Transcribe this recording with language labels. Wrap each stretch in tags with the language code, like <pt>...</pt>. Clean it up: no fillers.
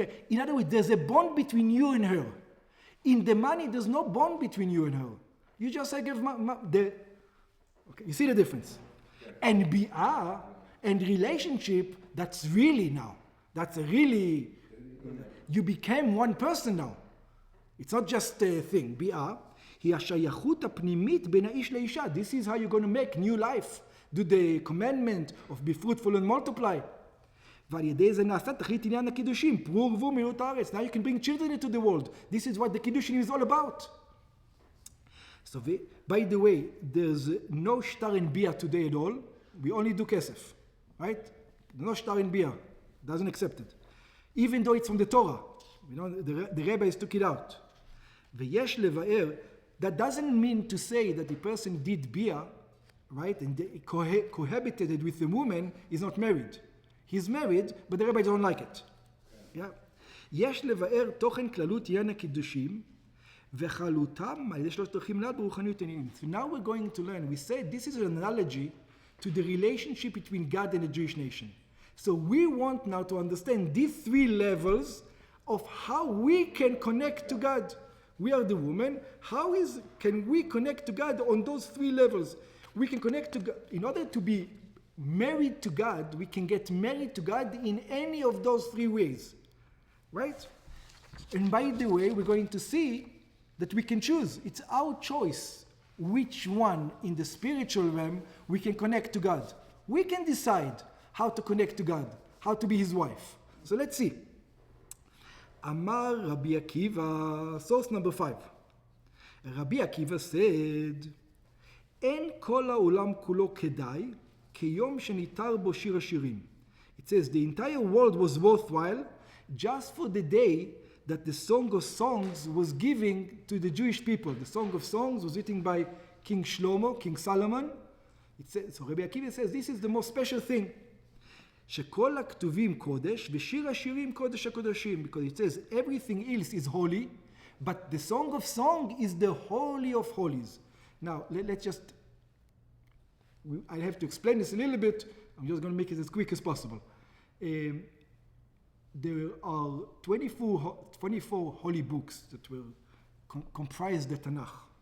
<en>In other words, there's a bond between you and her. In the money, there's no bond between you and her. You just say, okay, you see the difference? And bi'ah and relationship, that's really now. That's a really, you became one person now. It's not just a thing.</en> <he>ביאה היא השייכות הפנימית בין האיש לאישה.</he> <en>This is how you're going to make new life. Do the commandment of be fruitful and multiply.</en> <he>ועל ידי זה נעשה תכלית עניין הקידושים. פרו ורבו מיעוט הארץ.</he> <en>Now you can bring children into the world. This is what the kiddushin is all about. So, by the way, there's no shtar in biah today at all. We only do kesef. Right? No shtar in biah. Doesn't accept it. Even though it's from the Torah. The Rebbe took it out.</en> <he>ויש לבאר,</he> <en>that doesn't mean to say that the person did biah, right, and cohabited with the woman, is not married. He's married, but the Rebbe don't like it. Yeah.</en> <he>יש לבאר תוכן כללות עניין הקידושים, וחלותם על ידי שלושת דרכים לעד ברוחניות עניינים.</he> <en>So now we're going to learn. We said this is an analogy to the relationship between God and the Jewish nation. So we want now to understand these three levels of how we can connect to God. We are the woman. How can we connect to God on those three levels? We can connect to God. In order to be married to God, we can get married to God in any of those three ways. Right? And by the way, we're going to see that we can choose. It's our choice which one in the spiritual realm we can connect to God. We can decide how to connect to God, how to be his wife. So let's see. Amar Rabbi Akiva, source number 5. Rabbi Akiva said,</en> <he>אין כל העולם כולו כדאי, כיום שניתר בו שיר השירים.</he> <en>It says, the entire world was worthwhile just for the day that the Song of Songs was giving to the Jewish people. The Song of Songs was written by King Shlomo, King Solomon. So Rabbi Akiva says, this is the most special thing.</en> <he>שכל הכתובים קודש, ושיר השירים קודש הקודשים.</he> <en>Because it says everything else is holy, but the Song of Song is the holy of holies. Now, let's just, I have to explain this a little bit. I'm just going to make it as quick as possible. There are 24 holy books that will comprise the Tanakh.</en>